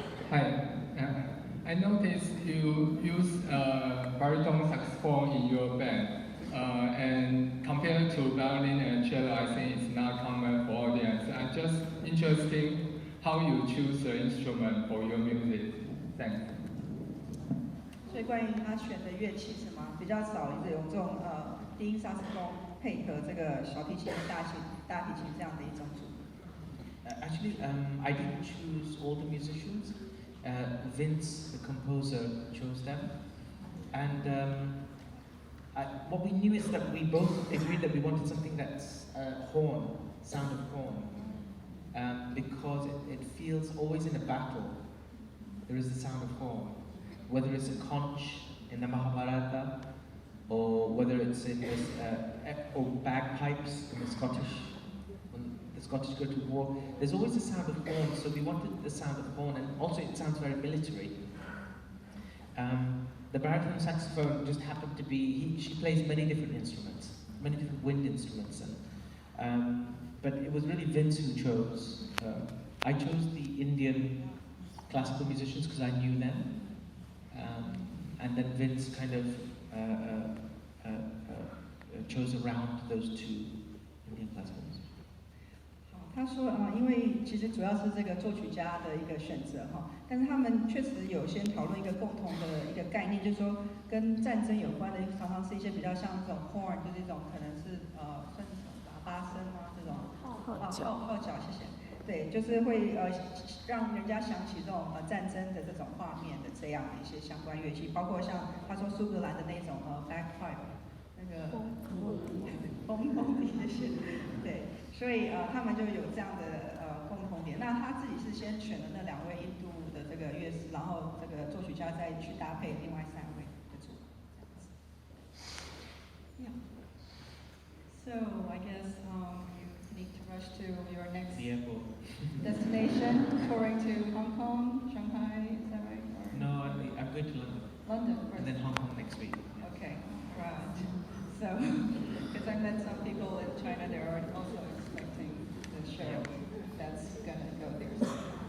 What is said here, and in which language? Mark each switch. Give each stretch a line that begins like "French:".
English: Hi, I noticed you use baritone saxophone in your band, and compared to violin and cello, I think it's not common for audience. I'm just interested how you choose the instrument for your music. Thanks.
Chinese: 所以关于他选的乐器是吗？比较少有这种低音萨克斯风配合这个小提琴、大提琴这样的一种组合。
English: Actually, I didn't choose all the musicians. Vince, the composer, chose them. And what we knew is that we both agreed that we wanted something that's horn, sound of horn. Because it feels always in a battle, there is the sound of horn. Whether it's a conch in the Mahabharata, or whether it's in this, or bagpipes in the Scottish, when the Scottish go to war, there's always the sound of horn, so we wanted the sound of horn, and also it sounds very military. The baritone saxophone just happened to be, she plays many different instruments, many different wind instruments, but it was really Vince who chose. I chose the Indian classical musicians because I knew them. And then Vince kind of chose around those two Indian classical musicians.
Chinese: 他说因为其实主要是这个作曲家的一个选择哈，但是他们确实有先讨论一个共同的一个概念，就是说跟战争有关的，常常是一些比较像这种 horn， 就是一种可能是算是喇叭声啊这种号角，谢谢。对，就是会让人家想起这种战争的这种画面的这样的一些相关乐器，包括像他说苏格兰的那种bagpipe， 那个风笛这些，对，所以他们就有这样的共同点。那他自己是先选了那2位印度的这个乐师，然后这个作曲家再去搭配另外3位的组合。
English: Yeah. So I guess you need to rush to your next destination, touring to Hong Kong, Shanghai, is that right? Or? No, I'm going to London. London first. And then Hong Kong next week. Okay, right. So, because I met some people in China, they're also expecting the show that's going to go there.